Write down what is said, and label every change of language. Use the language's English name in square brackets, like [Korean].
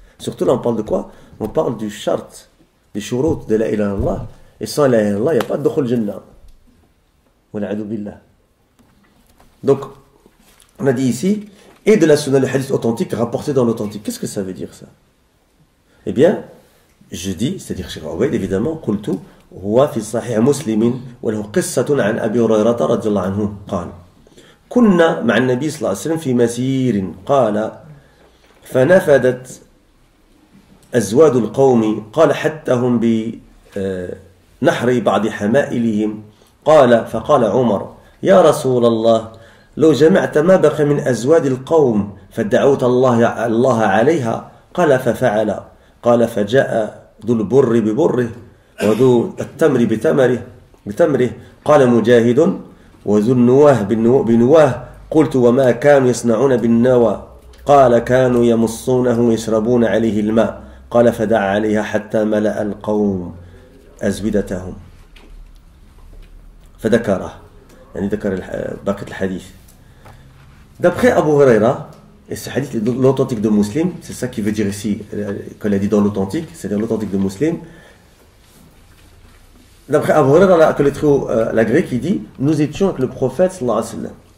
[French] Surtout là on parle de quoi? On parle du charte, des shurut de la ilaha illallah. Et sans la ilaha illallah, il n'y a pas de dukhul jannah. Wal'adu billah. Donc, on a dit ici, et de la sunna, le hadith authentique rapporté dans l'authentique. Qu'est-ce que ça veut dire ça? Eh bien, je dis, c'est-à-dire Cheikh Obaid, évidemment, [Arabic] قلت هو في صحيح مسلم وله قصة عن أبي هريرة رضي الله عنه قال كنا مع النبي صلى الله عليه وسلم في مسير قال فنفدت أزواد القوم قال حتى هم بنحر بعض حمائلهم قال فقال عمر يا رسول الله لو جمعت ما بقي من أزواد القوم فدعوت الله عليها قال ففعل قال فجاء ذو البر ببره وذو التمر بتمره قال مجاهد وذو النواه بنواه قلت وما كانوا يصنعون بالنوى قال كانوا يمصونه يشربون عليه الماء قال فدعا عليها حتى ملأ القوم أزودتهم فذكره يعني ذكر باقي الحديث. [French] D'après Abu Huraira, et ce hadith est l'authentique de Muslim, c'est ça qui veut dire ici, qu'elle a dit dans l'authentique, c'est-à-dire l'authentique de Muslim. D'après Abu Huraira, que le trio, la grecque, il dit, nous étions avec le prophète sallallahu alayhi wa sallam.